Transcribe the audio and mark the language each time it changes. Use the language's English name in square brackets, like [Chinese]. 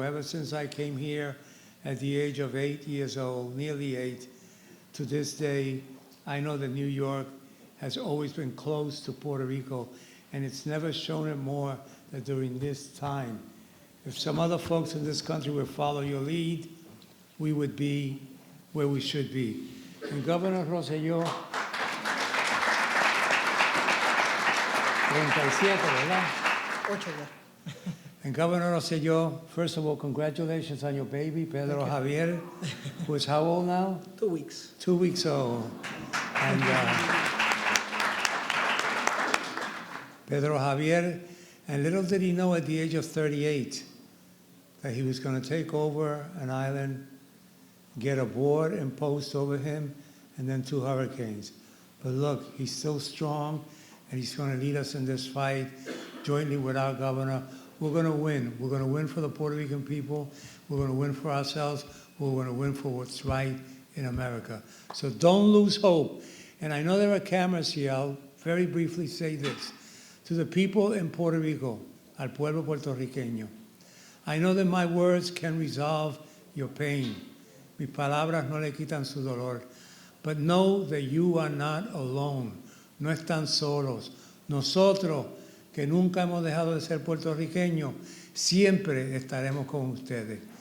[English] Ever since I came here at the age of 8 years old, nearly 8, to this day, I know that New York has always been close to Puerto Rico, and it's never shown it more than during this time. If some other folks in this country would follow your lead, we would be where we should be. And Governor Rosselló, 37, [Spanish] ¿verdad? 8 ya. [English] And Governor Rosselló, first of all, congratulations on your baby, Pedro Javier, who is how old now? 2 weeks. 2 weeks old. And Pedro Javier, and little did he know at the age of 38 that he was going to take over an island, get a board imposed over him, and then 2 hurricanes. But look, he's still strong, and he's going to lead us in this fight jointly with our governor. We're going to win. We're going to win for the Puerto Rican people. We're going to win for ourselves. We're going to win for what's right in America. So don't lose hope. And I know there are cameras here. I'll very briefly say this. To the people in Puerto Rico, [Spanish] al pueblo puertorriqueño, [English] I know that my words can resolve your pain. [Spanish] Mis palabras no le quitan su dolor. [English] But know that you are not alone. [Spanish] No están solos. Nosotros, que nunca hemos dejado de ser puertorriqueños, siempre estaremos con ustedes.